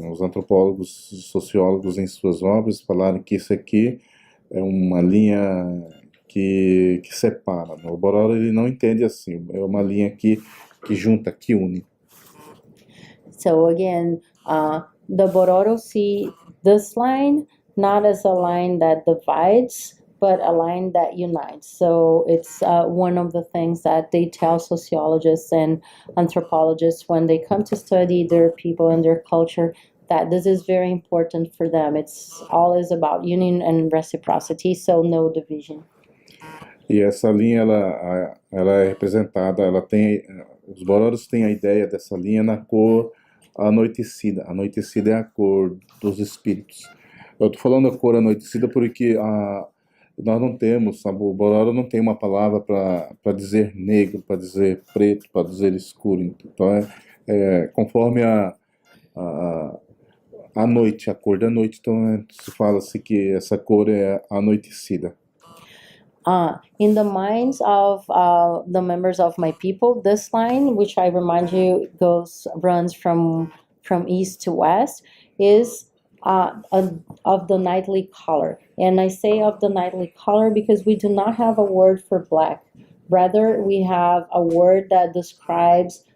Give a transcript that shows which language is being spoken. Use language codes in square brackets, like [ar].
[pt] Os antropólogos, sociólogos em suas obras falaram que isso aqui é uma linha que separa. O Bororo ele não entende assim. É uma linha que junta, que une. [en] So again, the Bororo see this line not as a line that divides, but a line that unites. So it's one of the things that they tell sociologists and anthropologists when they come to study their people and their culture, that this is very important for them. It's always about union and reciprocity, so no division. [pt] E essa linha ela é representada, os Bororos têm a ideia dessa linha na cor anoitecida. Anoitecida é a cor dos espíritos. Eu estou falando a cor anoitecida porque nós não temos, sabe, o Bororo não tem uma palavra para dizer negro, para dizer preto, para dizer escuro. Então conforme a noite, a cor da noite, então se fala assim que essa cor é anoitecida. [en] In the minds of the members of my people, this line, which I remind you runs from east to west, is of the nightly color. And I say of the nightly color because we do not have a word for black. Rather, we have a word that describes